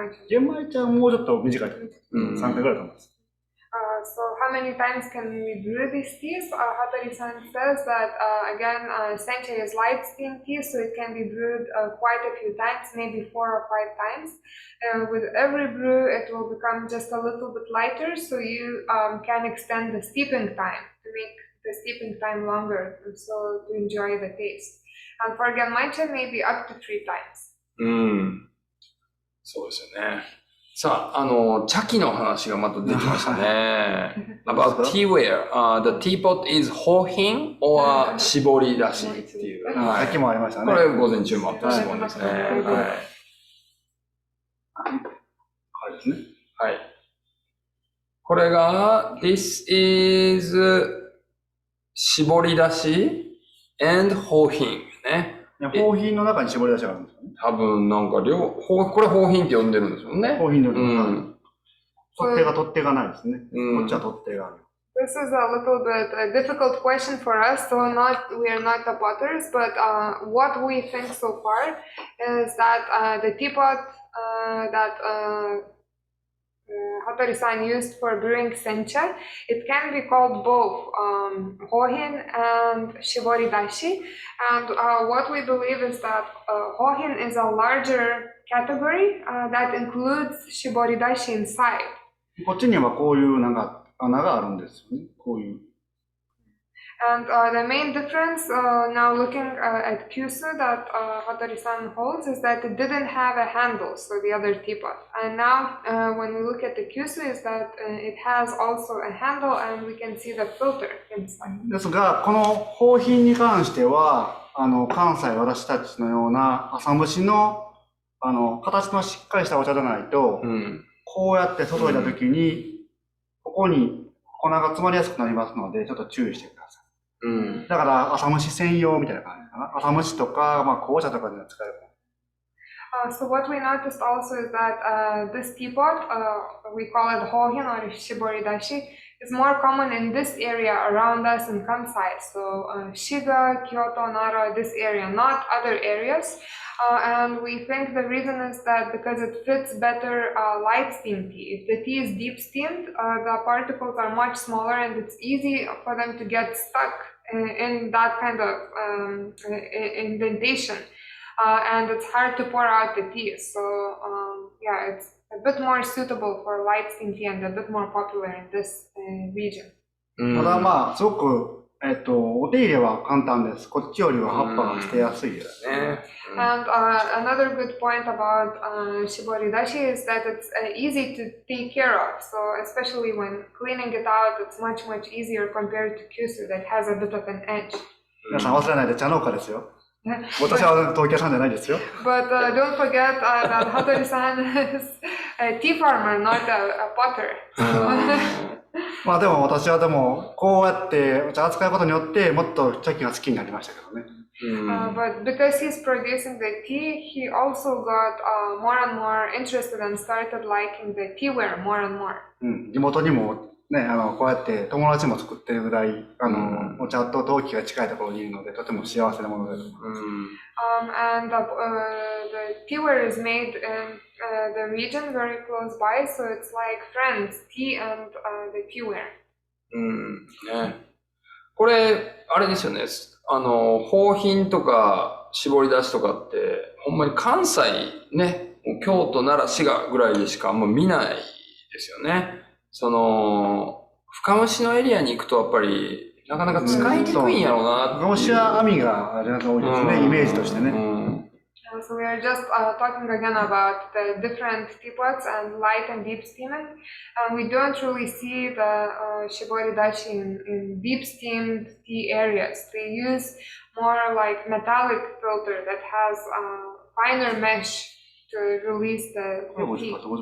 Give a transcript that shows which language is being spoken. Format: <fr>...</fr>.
<ja>玄米茶はもうちょっと短いと思います。 3回ぐらいと思います。</ja> <en>So how many times can we brew these teas? Hattori-san says that again, sencha is light steam tea, so it can be brewed quite a few times, maybe 4 or 5 times. With every brew, it will become just a little bit lighter, so you can extend the steeping time to make the steeping time longer, so to enjoy the taste. And for genmaicha, maybe up to 3 times.</en> <ja>そうですよね。さあ、茶器の話がまた出てきましたね。</ja> <en>About teaware, the teapot is ホーヒン or</en> <ja>絞り出しっていう。さっきもありましたね。これ午前中もあった質問ですね。はい。はいですね。はい。これが、</ja> <en>this is</en> <ja>絞り出し and ホーヒンね。ホーヒンの中に絞り出しがあるんですよね。多分なんかこれホーヒンって呼んでるんですよね。ホーヒンの取っ手がないですね。こっちは取っ手がある。</ja> <en>This is a little bit a difficult question for us, so we are not the potters, but what we think so far is that the teapot that Hattori-san used for brewing sencha, it can be called both hohin and shibori dashi. And what we believe is that hohin is a larger category that includes shibori dashi inside.</en> <ja>こっちにはこういうなんか穴があるんですよね。こういう。</ja> <en>And the main difference now looking at Kyusu that Hattori-san holds is that it didn't have a handle, so the other teapot. And now when we look at the Kyusu is that it has also a handle and we can see the filter inside.</en> <ja>ですが、このホーヒンに関しては、関西私たちのような朝蒸しの形のしっかりしたお茶じゃないと、こうやって外に出た時に、ここに粉が詰まりやすくなりますので、ちょっと注意してください。だから、朝蒸し専用みたいな感じかな。朝蒸しとか、紅茶とかで使える。</ja> <en>So what we noticed also is that this teapot, we call it hohin or shiboridashi, is more common in this area around us in Kansai. So Shiga, Kyoto, Nara, this area, not other areas. And we think the reason is that because it fits better light steam tea. If the tea is deep steamed, the particles are much smaller and it's easy for them to get stuck in that kind of indentation. And it's hard to pour out the tea. So yeah, it's a bit more suitable for light steam tea and a bit more popular in this region.</en> <ja>ただすごく、お手入れは簡単です。こっちよりは葉っぱが捨てやすいです。</ja> <en>And another good point about shiboridashi is that it's easy to take care of. So especially when cleaning it out, it's much easier compared to kyusu that has a bit of an edge.</en> <ja>皆さん忘れないで茶農家ですよ。私は陶器屋さんじゃないですよ。</ja> <en>But don't forget that Hattori-san is a tea farmer, not a potter.</en> <ja>でも私はこうやってお茶扱うことによってもっと茶器が好きになりましたけどね。</ja> <en>But because he's producing the tea, he also got more and more interested and started liking the teaware more and more.</en> <ja>地元にもね、こうやって友達も作ってるぐらい、お茶と陶器が近いところにいるので、とても幸せなものだと思います。</ja> <en>And the teaware is made in the region very close by, so it's like friends, tea and the teaware.</en> <ja>ね。これ、あれですよね。宝品とか絞り出しとかって、ほんまに関西ね、京都、奈良、滋賀ぐらいでしかあんま見ないですよね。深蒸しのエリアに行くとやっぱりなかなか使いにくいんやろうな。深蒸しは網が多いですね、イメージとしてね。</ja> <en>So we are just talking again about the different teapots and light and deep steaming. We don't really see the shiboridashi in deep steamed tea areas. They use more like metallic filter that has finer mesh to release the tea.</en>